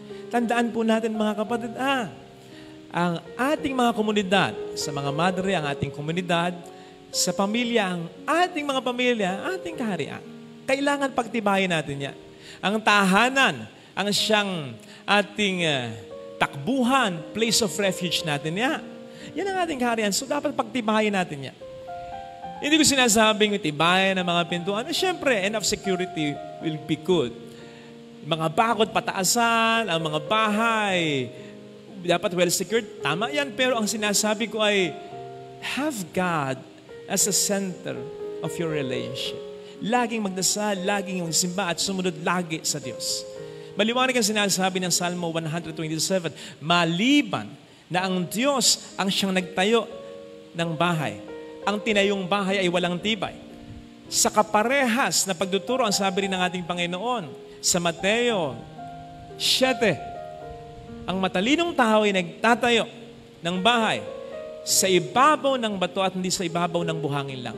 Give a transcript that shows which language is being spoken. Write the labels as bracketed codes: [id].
[tl] Tandaan po natin mga kapatid, ang ating mga komunidad, sa mga madre, ang ating komunidad, sa pamilya, ang ating mga pamilya, ating kaharian. Kailangan pagtibayin natin yan. Ang tahanan, ang siyang ating takbuhan, [en] place of refuge [tl] natin yan. Yan ang ating kaharian. So dapat pagtibayin natin yan. Hindi ko sinasabing tibayan ng mga pintuan. Siyempre, [en] enough security will be good. [tl] Mga bakod pataasan, ang mga bahay, dapat [en] well secured. [tl] Tama yan. Pero ang sinasabi ko ay, [en] have God as a center of your relationship. [tl] Laging magdasal, laging magsimba at sumunod lagi sa Diyos. Maliwanag ang sinasabi ng Salmo 127, maliban na ang Diyos ang siyang nagtayo ng bahay. Ang tinayong bahay ay walang tibay. Sa kaparehas na pagtuturo, ang sabi rin ng ating Panginoon sa Mateo 7, ang matalinong tao ay nagtatayo ng bahay sa ibabaw ng bato at hindi sa ibabaw ng buhangin lang.